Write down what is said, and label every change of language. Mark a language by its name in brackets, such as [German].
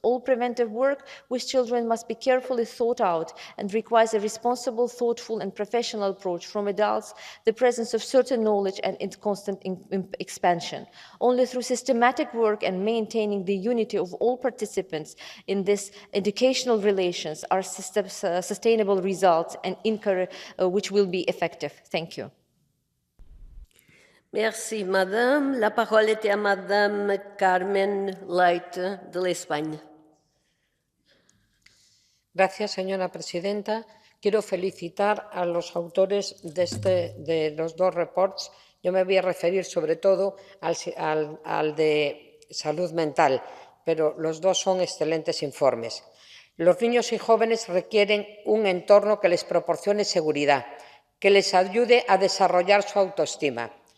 [English] All preventive work with children must be carefully thought out and requires a responsible, thoughtful, and professional approach from adults, the presence of certain knowledge, and its constant expansion. Only through systematic work and maintaining the unity of all participants in this educational relations are sustainable results and which will be effective. Thank you. [French] Merci, Madame. La parole est à Madame Carmen Leite de l'Espagne. [Spanish] Gracias, señora presidenta. Quiero felicitar a los autores de los dos reports. Yo me voy a referir sobre todo al de salud mental, pero los dos son excelentes informes. Los niños y jóvenes requieren un entorno que les proporcione seguridad, que les ayude a desarrollar su autoestima.